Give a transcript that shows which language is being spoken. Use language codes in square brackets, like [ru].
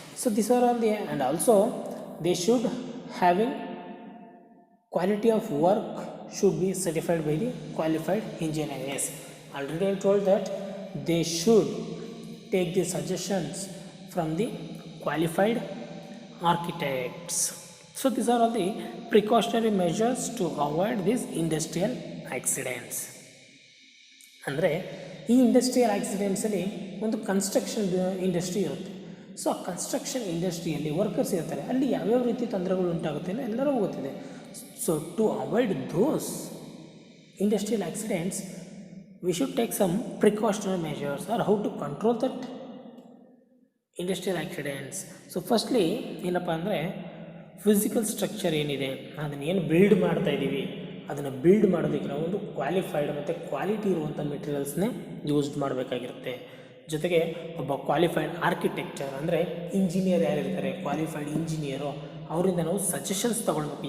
[en] So these are all the, and also they should having quality of work should be certified by the qualified engineer. Yes, already I told that they should take the suggestions from the qualified architects. So these are all the precautionary measures to avoid these industrial accidents. [kn] ಅಂದರೆ ಈ industrial ಆಕ್ಸಿಡೆಂಟ್ಸಲ್ಲಿ ಒಂದು construction industry ಇರುತ್ತೆ. So ಆ construction ಇಂಡಸ್ಟ್ರಿಯಲ್ಲಿ workers ಇರ್ತಾರೆ, ಅಲ್ಲಿ ಯಾವ್ಯಾವ ರೀತಿ ತೊಂದರೆಗಳು ಉಂಟಾಗುತ್ತೆ ಅಂದರೆ ಎಲ್ಲರೂ ಗೊತ್ತಿದೆ. [en] So to avoid those industrial accidents we should take some precautionary measures or how to control that industrial accidents. [kn] So firstly ಏನಪ್ಪ ಅಂದರೆ ಫಿಸಿಕಲ್ ಸ್ಟ್ರಕ್ಚರ್ ಏನಿದೆ ಅದನ್ನು ಏನು ಬಿಲ್ಡ್ ಮಾಡ್ತಾ ಇದ್ದೀವಿ, ಅದನ್ನು ಬಿಲ್ಡ್ ಮಾಡೋದಕ್ಕೆ ನಾವು ಒಂದು ಕ್ವಾಲಿಫೈಡ್ ಮತ್ತು ಕ್ವಾಲಿಟಿ ಇರುವಂಥ ಮೆಟೀರಿಯಲ್ಸ್ನೇ ಯೂಸ್ ಮಾಡಬೇಕಾಗಿರುತ್ತೆ. ಜೊತೆಗೆ ಒಬ್ಬ ಕ್ವಾಲಿಫೈಡ್ ಆರ್ಕಿಟೆಕ್ಚರ್ ಅಂದರೆ ಇಂಜಿನಿಯರ್ ಯಾರಿರ್ತಾರೆ, ಕ್ವಾಲಿಫೈಡ್ ಇಂಜಿನಿಯರು, ಅವರಿಂದ ನಾವು ಸಜೆಷನ್ಸ್ ತೊಗೊಳ್ಬೇಕು.